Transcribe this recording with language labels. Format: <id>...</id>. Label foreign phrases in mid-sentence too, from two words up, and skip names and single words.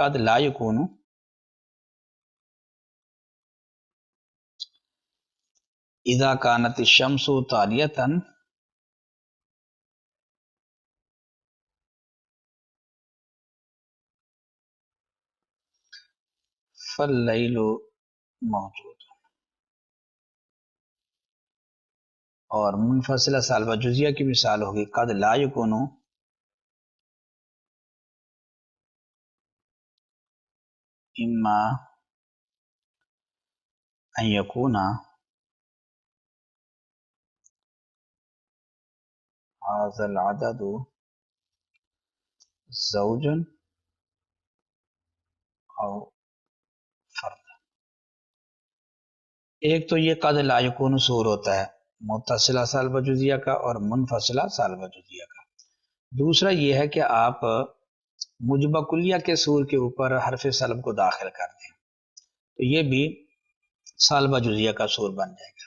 <ar>قد لا یکونو اذا کانت الشمس طالیۃ فاللیل موجود.</ar> <ur>اور منفصلہ سالبہ جزیہ کی مثال ہوگی</ur> <ar>قد لا یکونو اما ان یکون هذا العدد زوجا او فرد.</ar> <ur>ایک تو یہ</ur> <ar>قد لا یکون</ar> <ur>صور ہوتا ہے متصلہ سالبہ جزیہ کا اور منفصلہ سالبہ جزیہ کا. دوسرا یہ ہے کہ آپ موجبہ کلیہ کے صور کے اوپر حرف سلب کو داخل کر دیں تو یہ بھی سالبہ جزیہ کا صور بن جائے گا.</ur>